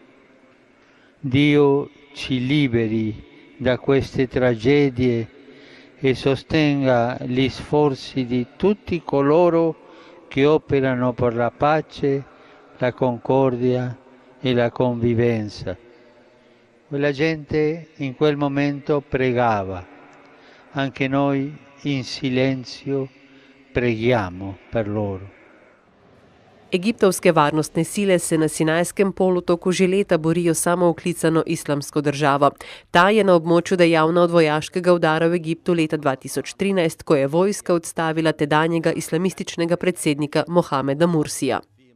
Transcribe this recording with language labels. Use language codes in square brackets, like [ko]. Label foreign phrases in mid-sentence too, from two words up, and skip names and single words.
[it] Dio ci liberi da queste tragedie e sostenga gli sforzi di tutti coloro che operano per la pace, la concordia e la convivenza. La gente in quel momento pregava, anche noi in silenzio preghiamo per loro. [sl] Egiptovske varnostne sile se na Sinajskem polotoku že leta borijo samooklicano islamsko državo. Ta je na območju dejavna od vojaškega udara v Egiptu leta 2013, ko je vojska odstavila tedanjega islamističnega predsednika Mohameda Mursija.